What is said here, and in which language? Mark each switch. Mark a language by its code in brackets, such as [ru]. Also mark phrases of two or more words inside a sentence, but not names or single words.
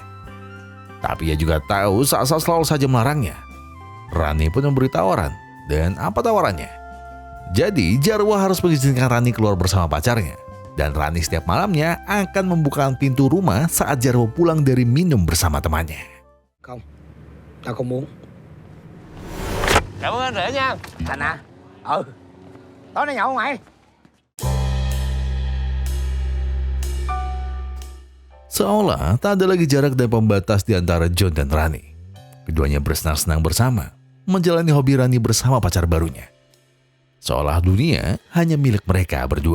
[id] Tapi ia juga tahu Sasa selalu saja melarangnya. Rani pun memberi tawaran. Dan apa tawarannya? Jadi Jarwo harus mengizinkan Rani keluar bersama pacarnya. Dan Rani setiap malamnya akan membukakan pintu rumah saat Jarwo pulang dari minum bersama temannya. [vi] Không, tao không muốn. Cảm ơn anh rể nha. Thành à? Tối nay nhậu không mày? [id] Seolah tak ada lagi jarak dan pembatas di antara John dan Rani. Keduanya bersenang-senang bersama, menjalani hobi Rani bersama pacar barunya. Seolah dunia hanya milik mereka berdua.